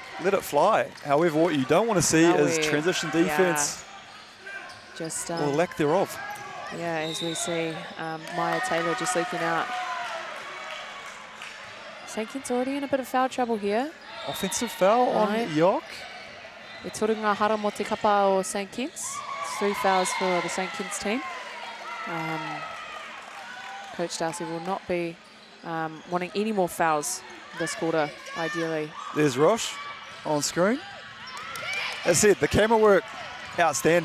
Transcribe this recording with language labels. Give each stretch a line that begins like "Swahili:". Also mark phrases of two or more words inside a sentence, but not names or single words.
English: Let it fly. However, what you don't want to see is transition defense. Just or lack thereof. Yeah, as we see Maya Taylor just leaking out. St Kitts already in a bit of foul trouble here. Offensive foul on Yock.
Māori: E turunga hara mo te kapa o St Kitts.
English: It's 3 fouls for the St Kitts team. Coach Darcy will not be wanting any more fouls this quarter, ideally. There's Rosh on screen. As I said, the camera work, outstanding.